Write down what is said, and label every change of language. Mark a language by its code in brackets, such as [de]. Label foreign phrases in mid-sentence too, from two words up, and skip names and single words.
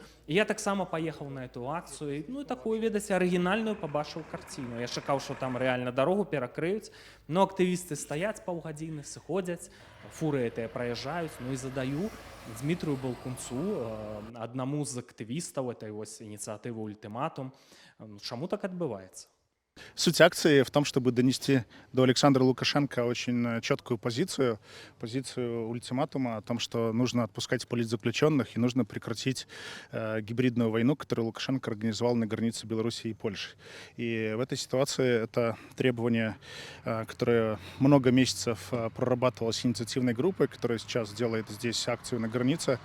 [be] І я таксама паехаў на эту акцыю, і такую, ведаце, арыгінальную пабачыў карціну. Я чакаў, што там рэальна дарогу перакрыюць, но актывісты стаяць паўгадзіны, сыходзяць, фуры гэтыя праязджаюць, і задаю Дмітрыю Балкунцу, аднаму з актывістаў этой ініцыятывы ультыматум, чаму так адбываецца? [ru] Суть акции в том, чтобы донести до Александра Лукашенко очень четкую позицию ультиматума о том, что нужно отпускать политзаключенных и нужно прекратить гибридную войну, которую Лукашенко организовал на границе Беларуси и Польши. И в этой ситуации это требование, которое много месяцев прорабатывалось инициативной группой, которая сейчас делает здесь акцию на границе.